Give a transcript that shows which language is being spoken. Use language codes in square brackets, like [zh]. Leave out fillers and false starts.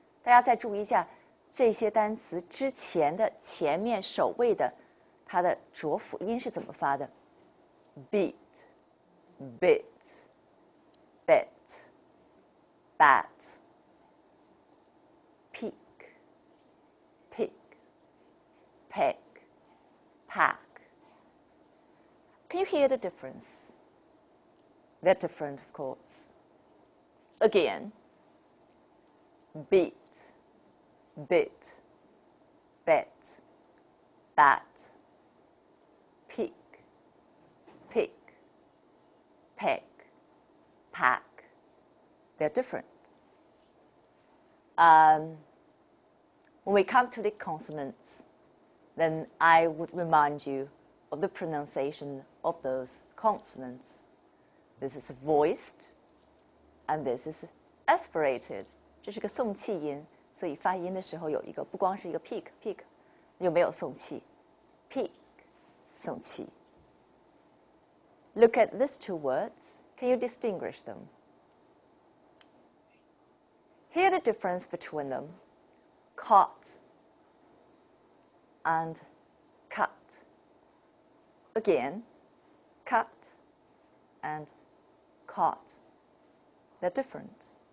[zh] 大家再注意一下这些单词之前的前面首位的它的浊辅音是怎么发的 ？ [en] beat, bit, bet, bat, peak, pick, peg, pack. Can you hear the difference? They're different, of course. Again, beat, bit, bet, bat, peak, pick, peg, pack. They're different. When we come to the consonants, then I would remind you of the pronunciation of those consonants. This is voiced, and this is aspirated. [zh] 这是个送气音，所以发音的时候有一个不光是一个 peak， 又没有送气 ，peak 送气。 [en] Look at these two words. Can you distinguish them? Hear the difference between them. Caught and cut. Again, cut and caught. They're different.